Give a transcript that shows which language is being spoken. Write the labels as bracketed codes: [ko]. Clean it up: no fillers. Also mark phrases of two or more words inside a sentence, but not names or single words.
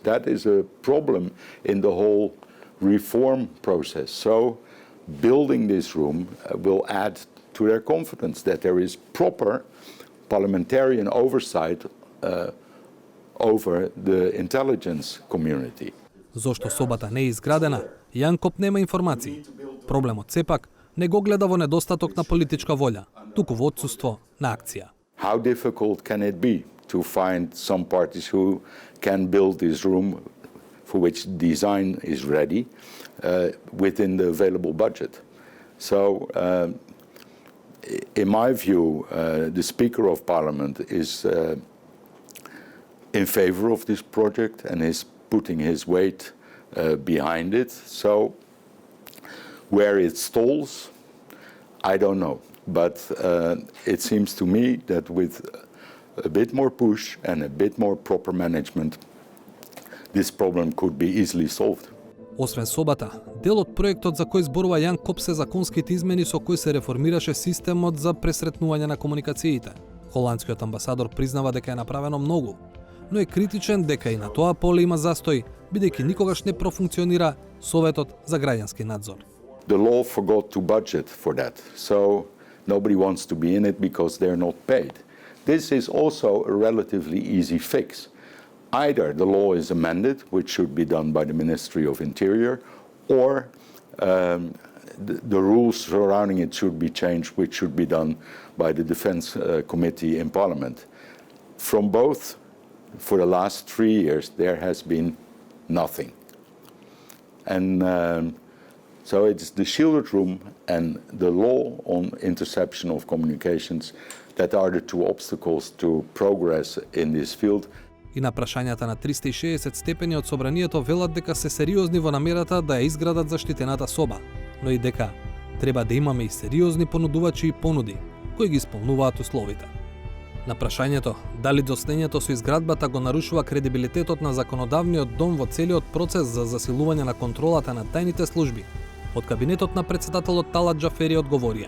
[en] That is a problem in the whole reform process. So building this room will add to their confidence that there is proper parliamentarian oversight over the intelligence community. [mk] Зошто собата не е изградена, Јан Коп нема информации. Проблемот сепак не го гледа во недостаток на политичка волја, туку во отсуство на акција. [en] How difficult can it be to find some parties who can build this room for which design is ready within the available budget? So in my view, the Speaker of Parliament is in favor of this project and is putting his weight behind it. So where it stalls, I don't know. But it seems to me that with a bit more push and a bit more proper management, this problem could be easily solved. [mk] Освен собата, дел од проектот за кој зборува Јан Коп се законските измени со кои се реформираше системот за пресретнување на комуникациите. Холандскиот амбасадор признава дека е направено многу, но е критичен дека и на тоа поле има застој, бидејќи никогаш не профункционира Советот за граѓански надзор. [en] The law forgot to budget for that, so nobody wants to be in it because they're not paid. This is also a relatively easy fix. Either the law is amended, which should be done by the Ministry of Interior, or the rules surrounding it should be changed, which should be done by the Defense Committee in Parliament. From both, for the last 3 years, there has been nothing. And so it's the shielded room and the law on interception of communications that are the two obstacles to progress in this field. [mk] И на прашањата на 360 степени од собранието велат дека се сериозни во намерата да ја изградат заштитената соба, но и дека треба да имаме и сериозни понудувачи и понуди, кои ги исполнуваат условите. На прашањето дали доснењето со изградбата го нарушува кредибилитетот на законодавниот дом во целиот процес за засилување на контролата на тајните служби, од кабинетот на претседателот Талат Џафери одговорија: